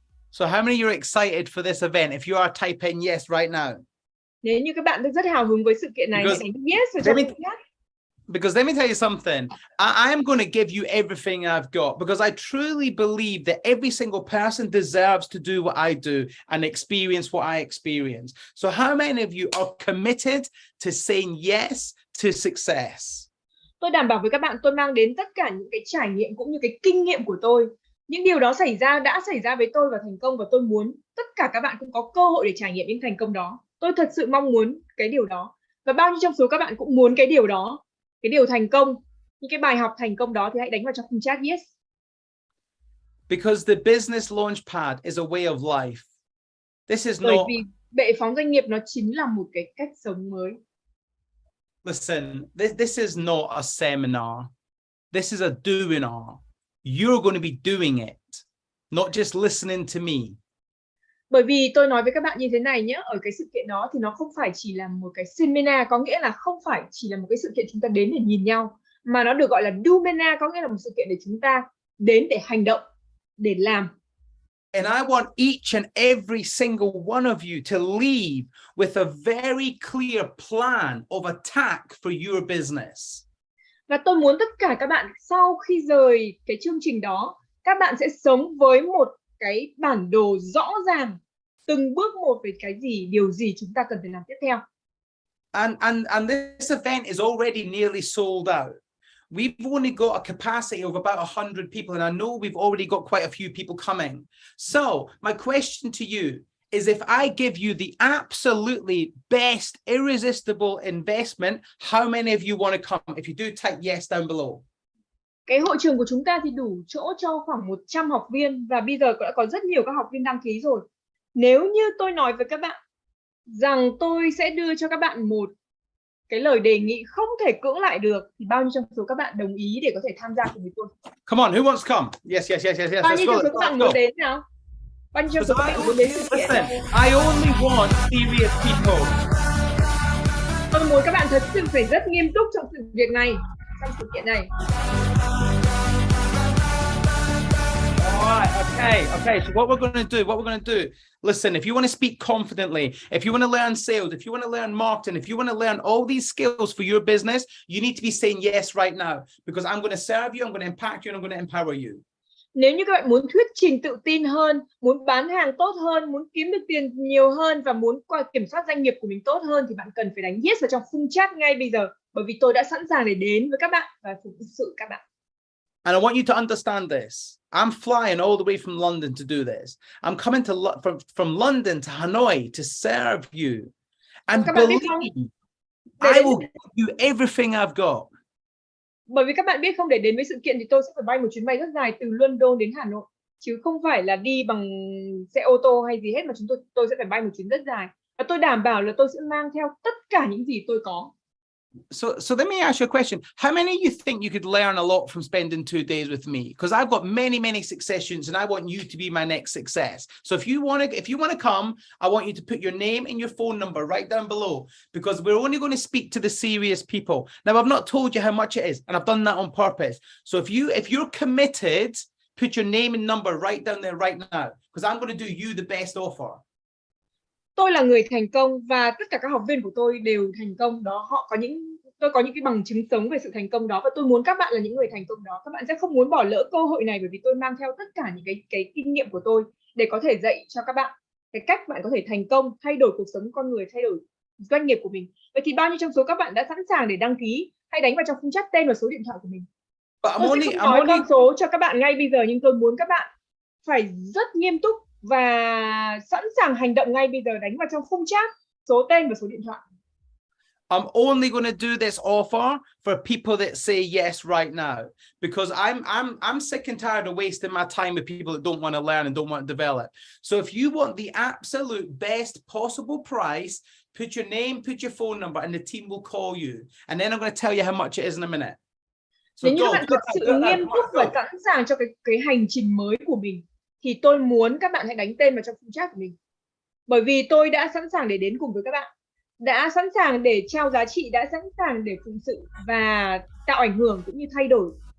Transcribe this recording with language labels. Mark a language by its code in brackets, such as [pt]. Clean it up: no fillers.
[en] So how many of you are excited for this event? If you are, type in yes right now. [vi] Nếu như các bạn rất hào hứng với sự kiện này, hãy đánh yes vào trong chat. [en] Because let me tell you something, I am going to give you everything I've got because I truly believe that every single person deserves to do what I do and experience what I experience. So how many of you are committed to saying yes to success? [vi] Tôi đảm bảo với các bạn, tôi mang đến tất cả những cái trải nghiệm cũng như cái kinh nghiệm của tôi. Những điều đó đã xảy ra với tôi và thành công, và tôi muốn tất cả các bạn cũng có cơ hội để trải nghiệm những thành công đó. Tôi thật sự mong muốn cái điều đó. Và bao nhiêu trong số các bạn cũng muốn cái điều đó, cái điều thành công, những cái bài học thành công đó, thì hãy đánh vào trong khung chat yes. [en] Because the Business Launchpad is a way of life. This is [vi] Bởi [en] not... [vi] vì bệ phóng doanh nghiệp nó chính là một cái cách sống mới. [en] Listen, this is not a seminar. This is a doing-ar. You're going to be doing it, not just listening to me. [vi] Bởi vì tôi nói với các bạn như thế này nhé, ở cái sự kiện đó thì nó không phải chỉ là một cái seminar, có nghĩa là không phải chỉ là một cái sự kiện chúng ta đến để nhìn nhau, mà nó được gọi là dominar, có nghĩa là một sự kiện để chúng ta đến để hành động, để làm. [en] And I want each and every single one of you to leave with a very clear plan of attack for your business. [vi] Và tôi muốn tất cả các bạn sau khi rời cái chương trình đó, các bạn sẽ sống với một cái bản đồ rõ ràng từng bước một về cái gì, điều gì chúng ta cần phải làm tiếp theo. [en] And this event is already nearly sold out. We've only got a capacity of about 100 people, and I know we've already got quite a few people coming. So my question to you is, if I give you the absolutely best, irresistible investment, how many of you want to come? If you do, type yes down below. [vi] Cái hội trường của chúng ta thì đủ chỗ cho khoảng 100 học viên và bây giờ đã có rất nhiều các học viên đăng ký rồi. Nếu như tôi nói với các bạn rằng tôi sẽ đưa cho các bạn một cái lời đề nghị không thể cưỡng lại được, thì bao nhiêu trong số các bạn đồng ý để có thể tham gia cùng với tôi? [en] Come on, who wants to come? Yes. [vi] Bao nhiêu trong số các bạn muốn đến nào? Bao nhiêu trong số các bạn muốn đến sự kiện? [en] Listen, I only want serious people. [vi] Tôi muốn các bạn thật sự phải rất nghiêm túc trong sự việc này, trong sự kiện này. [en] Alright, okay. So what we're going to do, listen, if you want to speak confidently, if you want to learn sales, if you want to learn marketing, if you want to learn all these skills for your business, you need to be saying yes right now, because I'm going to serve you, I'm going to impact you, and I'm going to empower you. [vi] Nếu như các bạn muốn thuyết trình tự tin hơn, muốn bán hàng tốt hơn, muốn kiếm được tiền nhiều hơn và muốn kiểm soát doanh nghiệp của mình tốt hơn, thì bạn cần phải đánh yes vào trong khung chat ngay bây giờ, bởi vì tôi đã sẵn sàng để đến với các bạn và phục sự các bạn. [en] And I want you to understand this. I'm flying all the way from London to do this. I'm coming to from London to Hanoi to serve you. And believe me, I will give you everything I've got. [vi] Bởi vì các bạn biết không, để đến với sự kiện thì tôi sẽ phải bay một chuyến bay rất dài từ London đến Hà Nội, chứ không phải là đi bằng xe ô tô hay gì hết, mà tôi sẽ phải bay một chuyến rất dài. Và tôi đảm bảo là tôi sẽ mang theo tất cả những gì tôi có. [en] So let me ask you a question. How many of you think you could learn a lot from spending 2 days with me? Because I've got many successions, and I want you to be my next success. So if you want to come, I want you to put your name and your phone number right down below, because we're only going to speak to the serious people. Now, I've not told you how much it is, and I've done that on purpose. So if you're committed, put your name and number right down there right now, because I'm going to do you the best offer. [vi] Tôi là người thành công và tất cả các học viên của tôi đều thành công đó. Tôi có những cái bằng chứng sống về sự thành công đó, và tôi muốn các bạn là những người thành công đó. Các bạn sẽ không muốn bỏ lỡ cơ hội này, bởi vì tôi mang theo tất cả những cái kinh nghiệm của tôi để có thể dạy cho các bạn cái cách bạn có thể thành công, thay đổi cuộc sống con người, thay đổi doanh nghiệp của mình. Vậy thì bao nhiêu trong số các bạn đã sẵn sàng để đăng ký? Hãy đánh vào trong khung chat tên và số điện thoại của mình. Tôi sẽ không nói con số cho các bạn ngay bây giờ, nhưng tôi muốn các bạn phải rất nghiêm túc và sẵn sàng hành động ngay bây giờ. Đánh vào trong khung chat số tên và số điện thoại. [en] I'm only going to do this offer for people that say yes right now, because I'm sick and tired of wasting my time with people that don't want to learn and don't want to develop. So if you want the absolute best possible price, put your name, put your phone number, and the team will call you. And then I'm going to tell you how much it is in a minute. So [vi] nếu như các bạn thật sự nghiêm túc và sẵn sàng cho cái hành trình mới của mình, thì tôi muốn các bạn hãy đánh tên vào trong khung chat của mình. Bởi vì tôi đã sẵn sàng để đến cùng với các bạn, đã sẵn sàng để trao giá trị, đã sẵn sàng để phụng sự và tạo ảnh hưởng cũng như thay đổi.